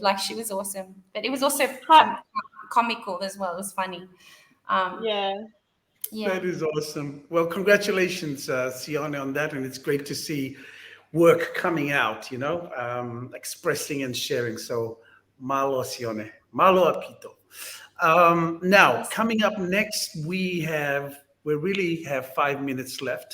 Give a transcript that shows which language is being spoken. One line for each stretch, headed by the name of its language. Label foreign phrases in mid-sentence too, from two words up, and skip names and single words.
English: Like, she was awesome, but it was also comical as well. It was funny. Yeah. That is awesome. Well, congratulations, Sione, on that, and it's great to see work coming out, expressing and sharing. So malo, Sione,
Tongan: malo apito.
English: Now, coming up next, we really have 5 minutes left.